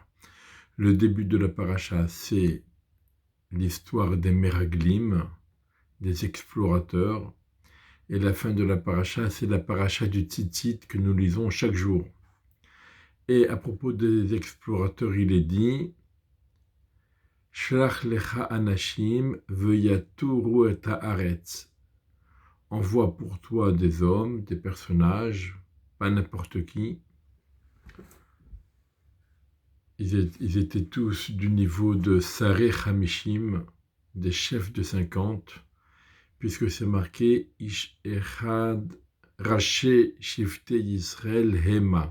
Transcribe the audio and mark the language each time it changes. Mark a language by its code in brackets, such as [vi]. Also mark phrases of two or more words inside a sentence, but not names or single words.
[fr] Le début de la paracha, c'est l'histoire des Meraglim, des explorateurs, et la fin de la paracha, c'est la paracha du Tzitzit que nous lisons chaque jour. Et à propos des explorateurs, il est dit [he] שלח לך אנשים ויתורו את הארץ. [fr] Envoie pour toi des hommes, des personnages, pas n'importe qui. Ils étaient tous du niveau de [he] שרי חמישים, [fr] des chefs de 50, puisque c'est marqué [he] איש אחד ראשי שבטי ישראל המה.